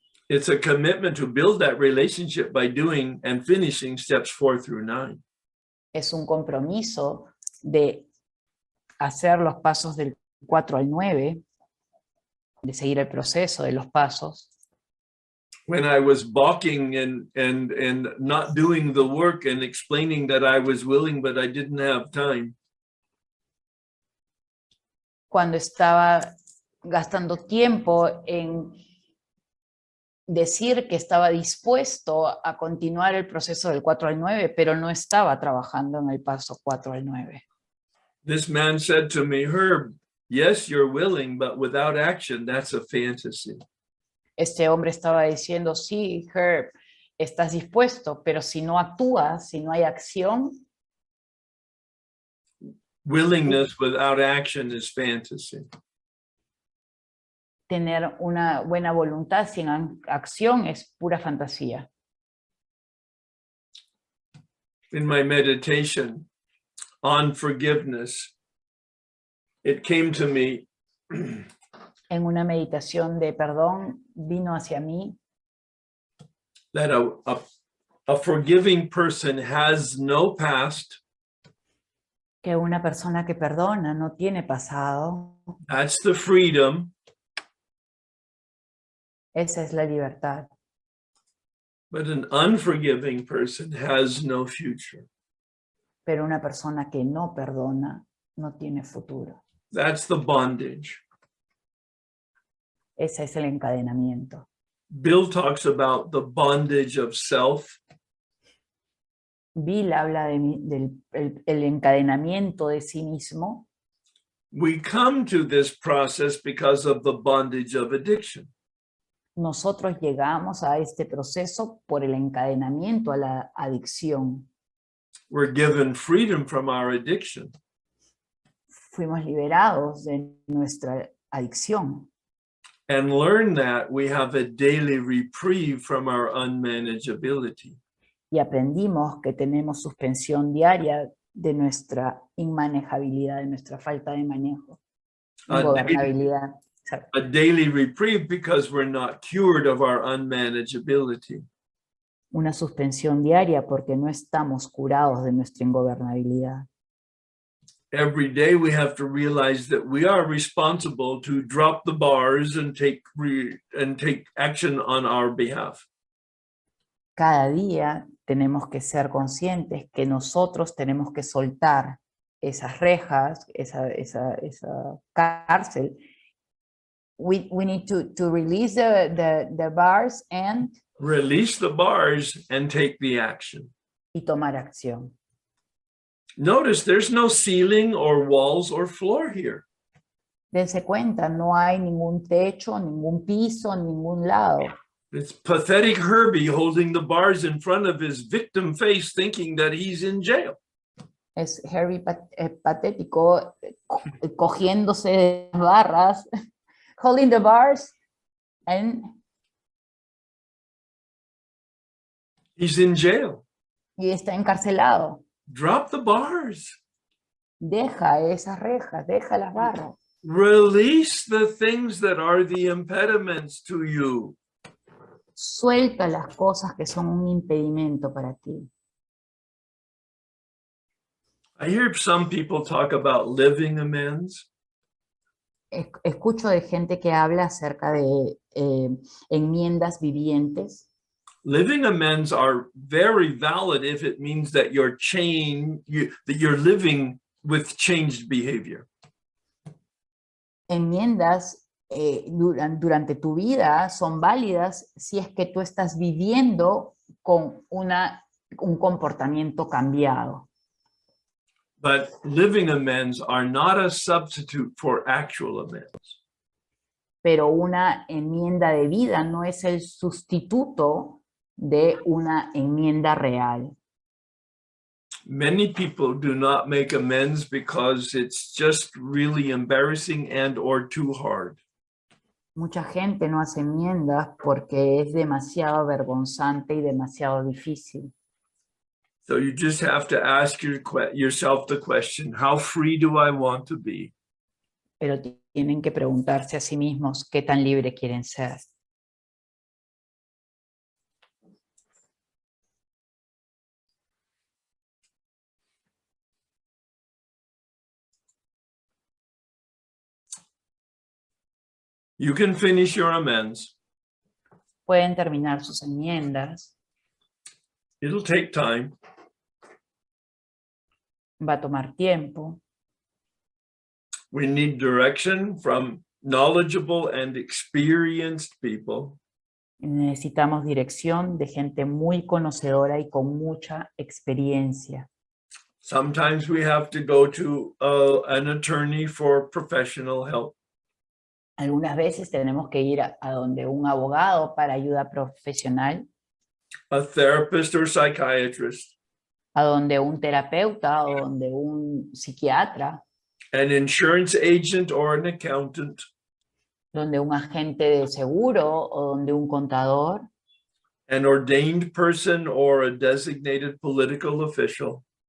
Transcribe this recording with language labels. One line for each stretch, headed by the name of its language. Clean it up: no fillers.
English: It's a commitment to build that relationship by doing and finishing steps 4 through 9.
Spanish: Es un compromiso de hacer los pasos del 4 al 9, de seguir el proceso de los pasos.
English: When I was balking and not doing the work and explaining that I was willing, but I didn't have time.
Spanish: Cuando estaba gastando tiempo en decir que estaba dispuesto a continuar el proceso del 4 al 9, pero no estaba trabajando en el paso 4 al 9.
English: This man said to me, Herb, yes, you're willing, but without action, that's a fantasy.
Spanish: Este hombre estaba diciendo, sí, Herb, estás dispuesto, pero si no actúas, si no hay acción.
English: Willingness without action is fantasy.
Spanish: Tener una buena voluntad sin acción es pura fantasía.
English: In my meditation on forgiveness, it came to me
Spanish: En una meditación de perdón vino hacia mí
English: that a forgiving person has no past.
Spanish: que una persona que perdona no tiene pasado.
English: That's the freedom.
Spanish: Esa es la libertad.
English: But an unforgiving person has no future.
Spanish: Pero una persona que no perdona no tiene futuro.
English: That's the bondage.
Spanish: Ese es el encadenamiento.
English: Bill talks about the bondage of self.
Spanish: Bill habla del el encadenamiento de sí mismo.
English: We come to this process because of the bondage of addiction.
Spanish: Nosotros llegamos a este proceso por el encadenamiento a la adicción.
English: We're given freedom from our addiction.
Spanish: Fuimos liberados de nuestra adicción.
English: And learn that we have a daily reprieve from our unmanageability.
Spanish: Y aprendimos que tenemos suspensión diaria de nuestra inmanejabilidad, de nuestra falta de manejo, ingobernabilidad.
English: A daily reprieve because we're not cured of our unmanageability.
Spanish: Una suspensión diaria porque no estamos curados de nuestra ingobernabilidad.
English: Every day we have to realize that we are responsible to drop the bars and take action on our behalf.
Spanish: Cada día tenemos que ser conscientes que nosotros tenemos que soltar esas rejas, esa cárcel.
English: We need to release the bars and Release the bars and take the action.
Spanish: y tomar acción.
English: Notice there's no ceiling or walls or floor here.
Spanish: Dense cuenta, no hay ningún techo, ningún piso, ningún lado.
English: It's pathetic Herbie holding the bars in front of his victim face thinking that he's in jail.
Spanish: Es Harry patético cogiéndose de las barras,
English: holding the bars, and He's in jail.
Spanish: y está encarcelado.
English: Drop the bars.
Spanish: Deja esas rejas, deja las barras.
English: Release the things that are the impediments to you.
Spanish: Suelta las cosas que son un impedimento para ti.
English: I hear some people talk about living amends.
Spanish: Escucho de gente que habla acerca de enmiendas vivientes.
English: Living amends are very valid if it means that that you're living with changed behavior.
Spanish: Enmiendas durante tu vida son válidas si es que tú estás viviendo con un comportamiento cambiado.
English: But living amends are not a substitute for actual amends.
Spanish: Pero una enmienda de vida no es el sustituto de una enmienda real.
English: Many people do not make amends because it's just really embarrassing and or too hard.
Spanish: Mucha gente no hace enmiendas porque es demasiado avergonzante y demasiado difícil.
English: So you just have to ask yourself the question, how free do I want to be?
Spanish: Pero tienen que preguntarse a sí mismos qué tan libre quieren ser.
English: You can finish your amends.
Spanish: Pueden terminar sus enmiendas,
English: It'll take time.
Spanish: va a tomar tiempo.
English: We need direction from knowledgeable and experienced people.
Spanish: Necesitamos dirección de gente muy conocedora y con mucha experiencia.
English: Sometimes we have to go to an attorney for professional help.
Spanish: Algunas veces tenemos que ir a donde un abogado para ayuda profesional,
English: A therapist or psychiatrist,
Spanish: a donde un terapeuta o donde un psiquiatra,
English: an insurance agent or an accountant,
Spanish: donde un agente de seguro o donde un contador,
English: an ordained person or a designated political official,